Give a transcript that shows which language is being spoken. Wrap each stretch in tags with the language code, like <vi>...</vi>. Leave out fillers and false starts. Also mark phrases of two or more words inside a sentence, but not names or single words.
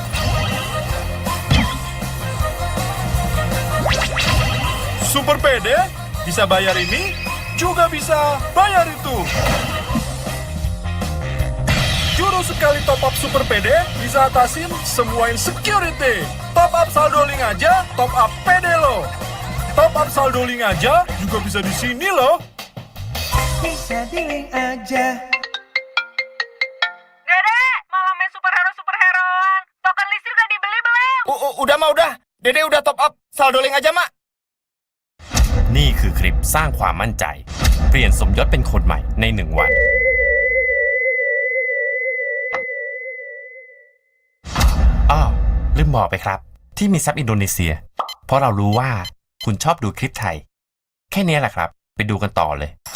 <id>Super PD bisa bayar ini, juga bisa bayar itu. Juru sekali</id> <en>top up</en> <id>Super PD bisa atasin semua insecurity.</id> <en>Top up</en> <id>saldo Link aja,</id> <en>top up</en> <id>PD lo.</id> <en>Top up</en> <id>saldo Link aja juga bisa di sini loh. Bisa di Link aja. Dede, malah main superhero-superheroan. Token listrik udah dibeli belum? Udah mah udah. Dede udah</id> <en>top up</en> <id>saldo Link aja mak.</id> <th>นี่คือคลิปสร้างความมั่นใจ เปลี่ยนสมยศเป็นคนใหม่ใน1 วัน อ้าวลืมบอกไปครับ ที่มีซับอินโดนีเซีย เพราะเรารู้ว่าคุณชอบดูคลิปไทย แค่นี้แหละครับ ไปดูกันต่อเลย</th>